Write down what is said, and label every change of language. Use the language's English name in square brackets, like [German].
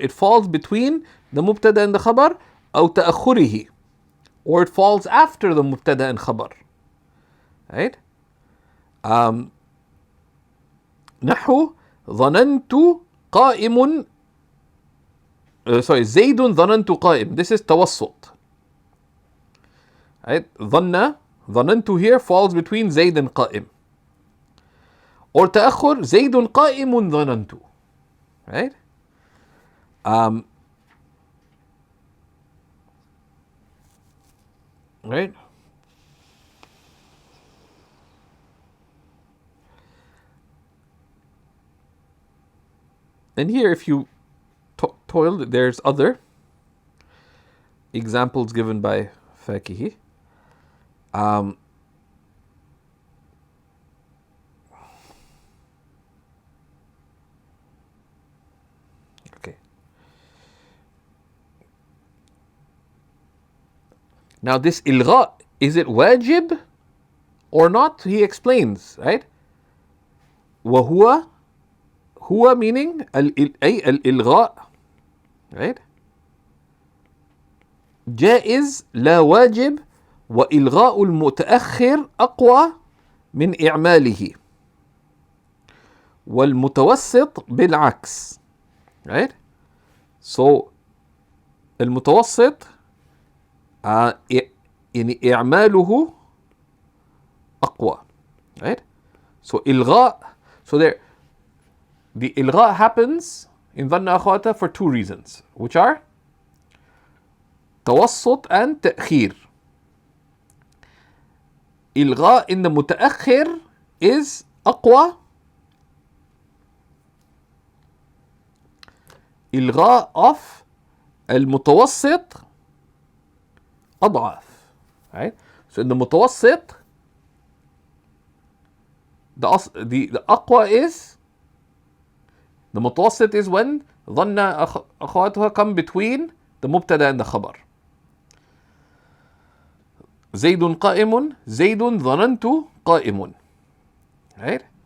[English] It falls between the مبتدأ and the خبر, [Arabic] أو تأخره, [English] or it falls after the مبتدأ and خبر. Right? [Arabic] نحو ظننت قائم زيد ظننت قائم. [English] This is توسط. Right? ظننت here falls between زيد and قائم. Or [Arabic] تأخر زيد قائم ظننت. [English] Right? Right? And here, if you toil, there's other examples given by Fakihi. Okay. Now this ilgha, is it wajib or not? He explains, right? [Arabic] وهو [English] meaning al-ilgha, right? [Arabic] جائز لا واجب وإلغاء المتأخر أقوى من إعماله والمتوسط بالعكس. [English] Right? So [Arabic] المتوسط يعني إعماله أقوى. [English] Right? So إلغاء. So there, the إلغاء happens in ظن أخواته for two reasons, which are توسط and تأخير. إلغاء in the متأخر is أقوى. إلغاء of المتوسط أضعف. Right? So in the متوسط, the أقوى is, the متوسط is when ظن أخواتها come between the مبتدا and the خبر. [Arabic] زيد قائم, زيد ظننت قائم. [English] Right?